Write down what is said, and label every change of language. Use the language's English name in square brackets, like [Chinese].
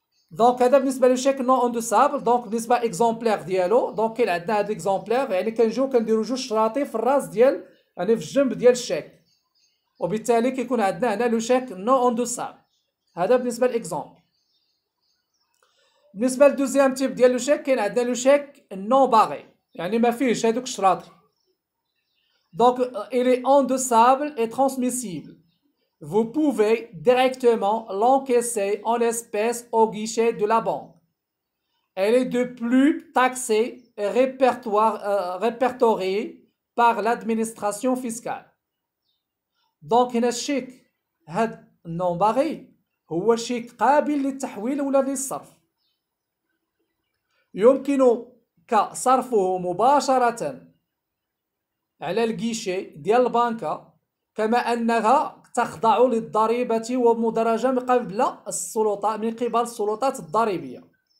[Arabic] دونك هذا بالنسبه للشيك نو اوندوسابل. دونك بالنسبه اكزومبلير ديالو، دونك كاين عندنا هاد الاكزومبلير كنجيو كنديرو جوج شراطي في الراس ديال في الجنب ديال الشيك، وبالتالي كيكون عندنا هنا لو شيك نو اوندوسابل. هذا بالنسبه للاكزومبل. بالنسبه للدوزيام تيب ديال لو شيك كاين عندنا لو شيك نو باغي، ما فيهش هادوك الشراطي. [French] دونك il est endossable et transmissible. Vous pouvez directement l'encaisser en espèces au guichet de la banque. Elle est de plus taxée et répertoriée par l'administration fiscale. [Arabic] Donc هنا الشيك هاد النون باغي هو شيك قابل للتحويل ولا للصرف. يمكنك صرفه مباشرة على الجيشي ديال البنكة، كما أنها تخضع للضريبة ومدرجة من قبل السلطات الضريبية.